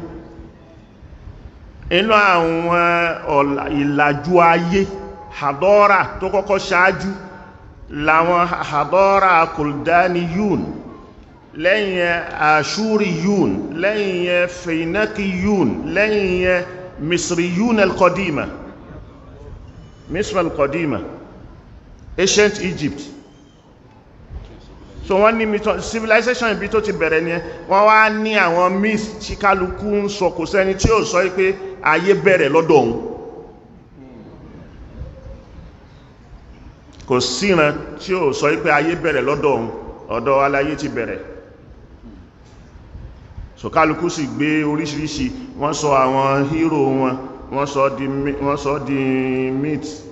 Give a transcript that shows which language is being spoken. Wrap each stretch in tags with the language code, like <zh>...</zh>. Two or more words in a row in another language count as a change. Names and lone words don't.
<yo>inú àwọn ìlàjú ayé hadọ́rà tó kọ́kọ́ ṣáájú láwọn</yo> <ar>حضارة الكلدانيين</ar> <yo>lẹ́yìn ashuriyun lẹ́yìn feinakiyun lẹ́yìn</yo> <ar>مصريون القديمة مصر القديمة</ar> <en>ancient Egypt</en> <yo>so wọ́n ní civilization ibi tó ti bẹ̀rẹ̀ ní wọ́n wá ní àwọn myth tí kálukú ń sọ kò sẹ́ni tí ó sọ pé ayé bẹ̀rẹ̀ lọ́dọ̀ òun kò síran tí ó sọ pé ayé bẹ̀rẹ̀ lọ́dọ̀ òun ọ̀dọ̀ aláyé ti bẹ̀rẹ̀ so kálukú sì gbé oríṣiríṣi wọ́n sọ àwọn hero wọn wọ́n sọ di myth</yo>